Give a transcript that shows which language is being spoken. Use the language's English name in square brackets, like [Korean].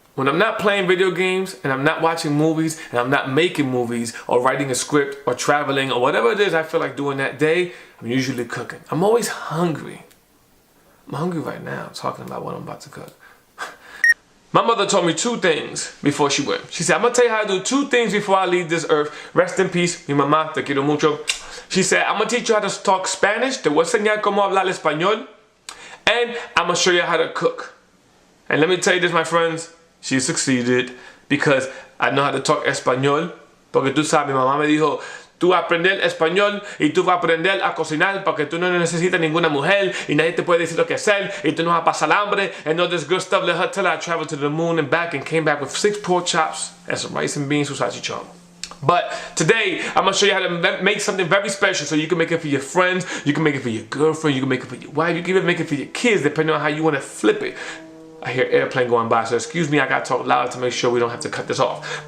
[English] When I'm not playing video games and I'm not watching movies and I'm not making movies or writing a script or traveling or whatever it is I feel like doing that day, I'm usually cooking. I'm always hungry. I'm hungry right now talking about what I'm about to cook. My mother told me two things before she went. She said, I'm gonna tell you how to do two things before I leave this earth. Rest in peace, [Spanish] mi mamá, te quiero mucho. [English] She said, I'm gonna teach you how to talk Spanish. [Spanish] Te voy a enseñar cómo hablar español. [English] And I'm gonna show you how to cook. And let me tell you this, my friends, she succeeded because I know how to talk español. [Spanish] Porque tú sabes, mi mamá me dijo, tú vas a aprender español y tú vas a aprender a cocinar porque tú no necesitas ninguna mujer y nadie te puede decir lo que hacer y tú no vas a pasar hambre [English] and all this good stuff. Let her tell her I traveled to the moon and back and came back with 6 pork chops and some rice and beans with salchichon. But today, I'm going to show you how to make something very special so you can make it for your friends, you can make it for your girlfriend, you can make it for your wife, you can even make it for your kids depending on how you want to flip it. I hear airplane going by, so excuse me, I got to talk loud to make sure we don't have to cut this off.